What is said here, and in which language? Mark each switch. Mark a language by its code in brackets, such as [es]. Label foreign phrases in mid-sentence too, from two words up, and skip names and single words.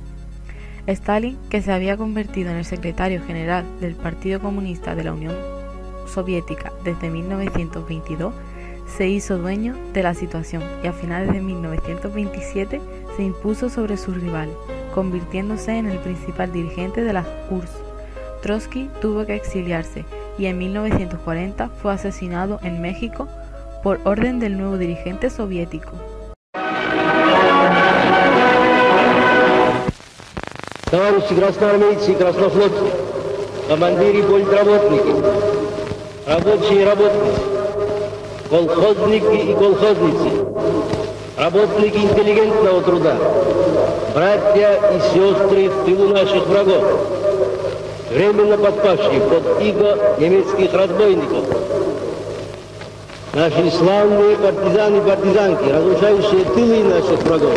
[es] Stalin, que se había convertido en el secretario general del Partido Comunista de la Unión Soviética desde 1922, se hizo dueño de la situación y a finales de 1927 se impuso sobre sus rivales, convirtiéndose en el principal dirigente de la URSS. Trotsky tuvo que exiliarse y en 1940 fue asesinado en México por orden del nuevo dirigente soviético. [ru] Товарищи красноармейцы и краснофлотцы, командиры и политработники, рабочие и работницы, колхозники и колхозницы, работники интеллигентного труда, братья и сестры в тылу наших врагов, временно подпавшие под иго немецких разбойников, наши славные партизаны и партизанки, разрушающие тылы наших врагов.